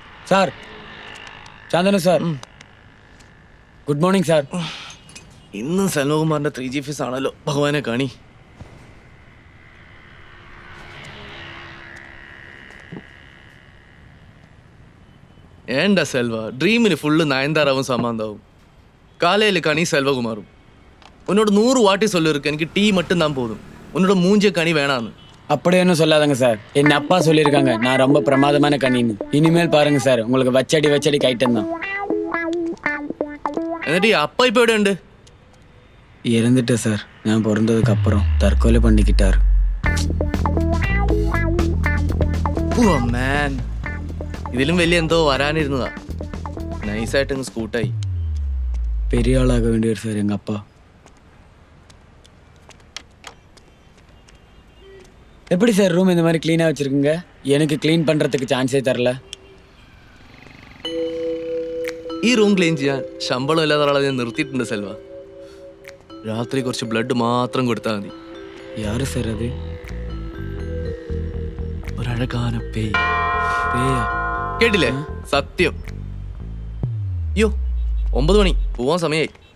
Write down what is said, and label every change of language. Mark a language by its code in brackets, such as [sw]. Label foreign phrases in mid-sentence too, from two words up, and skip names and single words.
[ml] സാർ, ചാന്ദനു സാർ, ഗുഡ് മോർണിംഗ് സാർ. ഇന്നും സൽവകുമാറിന്റെ 3G ഫീസ് ആണല്ലോ. ഭഗവാനെ കാണി. [ta] ஏண்டா செல்வா, ட்ரீமில் ஃபுல்லு நயன்தாராவும் சமாந்தாவும், காலையில் கனி செல்வகுமாரும். உன்னோட 100 வாட்டி சொல்லிருக்கு, எனக்கு டீ மட்டும் தான் போதும், உன்னோட மூஞ்சிய கனி வேணான்னு. அப்படியே சொல்லாதங்க சார். என் அப்பா சொல்லியிருக்காங்க நான் ரொம்ப பிரமாதமான கனின்னு. இனிமேல் பாருங்க சார், உங்களுக்கு வச்சடி கைட்டம் தான். [ml] എന്നിട്ട് அப்பா இப்போ എവിടെ ഉണ്ട്? [ta] இறந்துட்டு சார். நான் பிறந்ததுக்கு அப்புறம் தற்கொலை பண்ணிக்கிட்டார். [ml] ഓ മാൻ, ഇതിലും വലിയ എന്തോ വരാനിരുന്നതാ. നൈസായിട്ട് സ്കൂട്ടായി. [ta] பெரிய ஆளாக வேண்டியவர் சார் எங்க அப்பா. எப்படி சார் ரூம் இந்த மாதிரி க்ளீனாக வச்சுருக்குங்க? எனக்கு க்ளீன் பண்ணுறதுக்கு சான்ஸே தரல. [ml] ഈ റൂം ക്ലീൻ ചെയ്യാൻ ശമ്പളം ഇല്ലാത്ത ആളെ ഞാൻ നിർത്തിയിട്ടുണ്ട് സെൽവ. രാത്രി കുറച്ച് ബ്ലഡ് മാത്രം കൊടുത്താൽ മതി. [ta] யாரு சார் அது? ஒரு அழகான பேய். பேயா? [ml] കേട്ടില്ലേ? സത്യം. അയ്യോ, 9 മണി, പോവാൻ സമയമായി.